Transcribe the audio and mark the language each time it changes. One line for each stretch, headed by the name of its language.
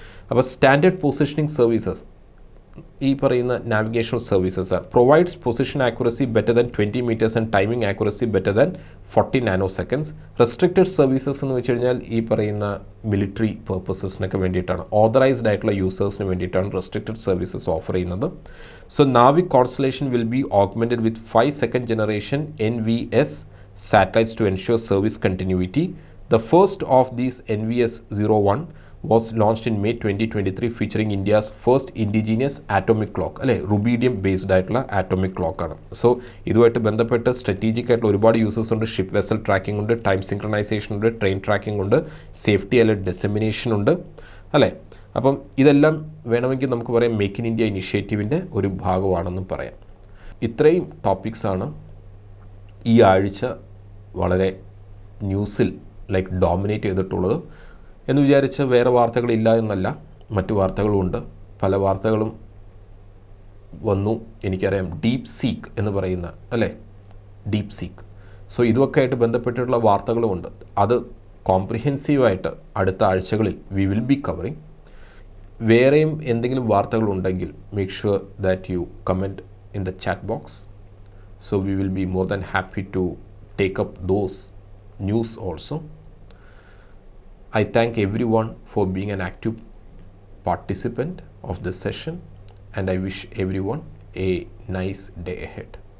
English: അപ്പോൾ standard positioning services ഈ പറയുന്ന navigational services provides position accuracy better than 20 meters and timing accuracy better than 40 nanoseconds.
Malayalam: Restricted services എന്ന് വെച്ച് കഴിഞ്ഞാൽ ഈ പറയുന്ന മിലിറ്ററി പർപ്പസസിനൊക്കെ വേണ്ടിയിട്ടാണ്, ഓതറൈസ്ഡ് ആയിട്ടുള്ള യൂസേഴ്സിന് വേണ്ടിയിട്ടാണ് റെസ്ട്രിക്റ്റഡ് സർവീസസ് ഓഫർ ചെയ്യുന്നത്.
English: So NavIC constellation will be augmented with 5 second generation NVS satellites to ensure service continuity. The first of these NVS-01 was launched in May 2023 featuring India's first indigenous atomic clock
Malayalam: അല്ലേ rubidium based ആയിട്ടുള്ള atomic ക്ലോക്കാണ്. So ഇതുമായിട്ട് ബന്ധപ്പെട്ട് strategic ആയിട്ടുള്ള ഒരുപാട് uses ഉണ്ട്. Ship vessel tracking ഉണ്ട്, time synchronisation ഉണ്ട്, train tracking ഉണ്ട്, സേഫ്റ്റി അലർട്ട് ഡിസെമിനേഷൻ ഉണ്ട് അല്ലേ. അപ്പം ഇതെല്ലാം വേണമെങ്കിൽ നമുക്ക് പറയാം മേക്ക് ഇൻ ഇന്ത്യ ഇനിഷ്യേറ്റീവിൻ്റെ ഒരു ഭാഗമാണെന്നും പറയാം. ഇത്രയും ടോപ്പിക്സാണ് ഈ ആഴ്ച വളരെ ന്യൂസിൽ ഡോമിനേറ്റ് ചെയ്തിട്ടുള്ളത്. എന്ന് വിചാരിച്ച് വേറെ വാർത്തകളില്ല എന്നല്ല, മറ്റു വാർത്തകളുമുണ്ട്. പല വാർത്തകളും വന്നു. എനിക്കറിയാം ഡീപ് സീക്ക് എന്ന് പറയുന്ന അല്ലേ, ഡീപ് സീക്ക്. സോ ഇതുമൊക്കെ ആയിട്ട് ബന്ധപ്പെട്ടിട്ടുള്ള വാർത്തകളുമുണ്ട്. അത് കോംപ്രിഹെൻസീവായിട്ട് അടുത്ത ആഴ്ചകളിൽ
English: We will be covering.
Malayalam: വേറെയും എന്തെങ്കിലും വാർത്തകളുണ്ടെങ്കിൽ
English: Make sure that you comment in the chat box. So we will be more than happy to take up those news also. I thank everyone for being an active participant of this session, and I wish everyone a nice day ahead.